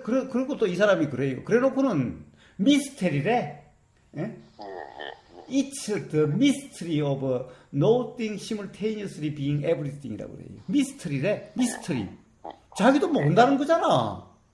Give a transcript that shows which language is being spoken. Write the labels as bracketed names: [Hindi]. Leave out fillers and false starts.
[Korean] 그리고 또 이 사람이 그래요. 그래 놓고는 미스테리래. 예? [English] It's the mystery of nothing simultaneously being everything이라고 [Korean] 그래요. 미스터리래. 미스터리. 자기도 모른다는 거잖아.